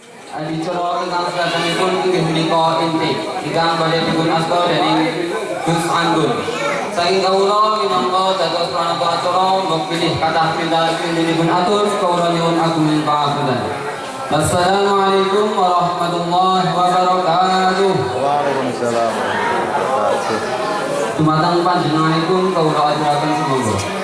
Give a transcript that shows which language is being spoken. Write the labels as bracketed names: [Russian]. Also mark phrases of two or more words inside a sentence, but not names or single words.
[Javanese] Adicara ingkang sedayanipun inggih menika inti ingkang badhe dipun asta dening Gus Anggun. Saking kawula minangka dados pranata acara mbok pilih kathah pindah dipun atur kawula nyuwun agung pangapunten. [Arabic] والسلام عليكم ورحمة الله وبركاته. وعليكم السلام ورحمة الله وبركاته. [Javanese] Dumateng panjenenganipun kawula aturaken sumangga.